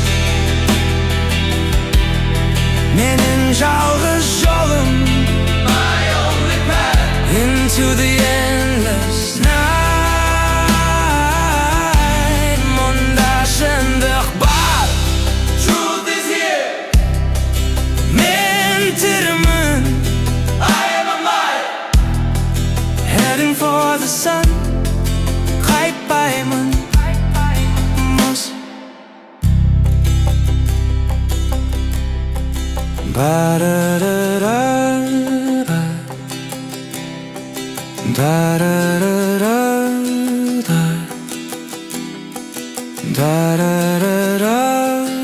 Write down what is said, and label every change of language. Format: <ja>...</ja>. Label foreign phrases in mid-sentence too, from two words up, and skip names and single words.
<kk>Менің жалғыз жолым,</kk> <en>my only path, into the endless night.</en> <kk>Мұнда шындық бар,</kk> <en>truth is here.</en> <kk>Мен тірімін,</kk> <en>I am alive, heading for the sun.</en> <kk>Қашпаймын. Ba-da-da-da-da, da-da-da-da-da, da-da-da-da-da.</kk>